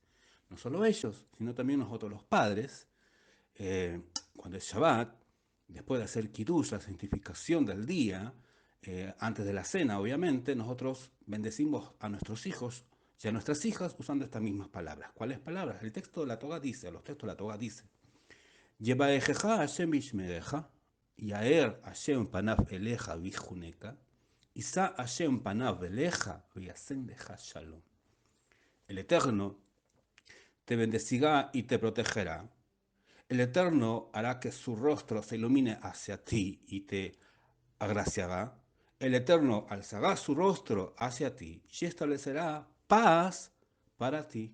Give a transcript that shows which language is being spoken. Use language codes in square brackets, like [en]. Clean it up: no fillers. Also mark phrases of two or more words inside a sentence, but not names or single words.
[es] No solo ellos, sino también nosotros los padres, eh, cuando es Shabbat, después de hacer Kiddush, la santificación del día, antes de la cena, obviamente, nosotros bendecimos a nuestros hijos y a nuestras hijas usando estas mismas palabras. ¿Cuáles palabras? El texto de la Torah dice, los textos de la Torah dice, [he] יברכך השם וישמרך, יאר השם פניו אליך ויחנך, ישא השם פניו אליך וישם לך שלום. [es] El Eterno te bendecirá y te protegerá. El Eterno hará que su rostro se ilumine hacia ti y te agraciará. El Eterno alzará su rostro hacia ti y establecerá paz para ti.